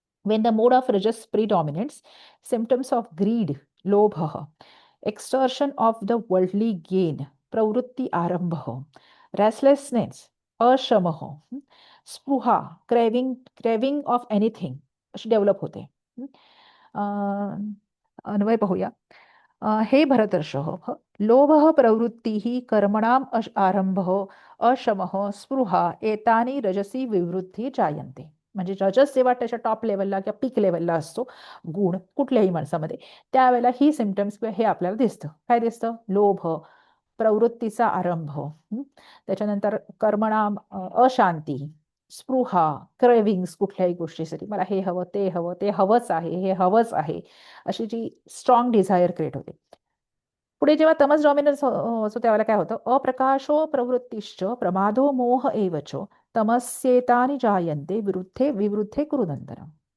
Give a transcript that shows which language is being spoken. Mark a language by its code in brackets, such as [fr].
[en] When the mode of rajas predominates, symptoms of greed, lobha, extortion of the worldly gain, pravrutti arambha, restlessness, ashamaha, spruha, craving of anything, [mr] अशी develop होते. अन्वय पाहूया. [sa] हे भरतर्षभ, लोभः प्रवृत्तिः कर्मणाम आरंभः अशमः स्पृहा एतानि रजसी विवृद्धी जायन्ते. [mr] म्हणजे रजस जेव्हा त्याच्या टॉप लेवलला किंवा पीक लेवलला असतो गुण कुठल्याही माणसामध्ये, त्यावेळेला ही सिम्पटम्स किंवा हे आपल्याला दिसतं. काय दिसतं? लोभ, प्रवृत्तीचा आरंभ, त्याच्यानंतर कर्मणाम अशांती, स्पृहा, क्रेविंग्स कुठल्याही गोष्टीसाठी, मला हे हवं ते हवं, ते हवंच आहे, हे हवंच आहे, अशी जी स्ट्रॉंग डिझायर क्रिएट होते. पुढे जेव्हा तमस डॉमिनन्स असतो त्यावेळेला काय होतं? [sa] अप्रकाशो प्रवृत्तिश्च प्रमादो मोह एवच तमस्येतानि जायन्ते विरुद्धे विवृद्धे कुरुनंतरम.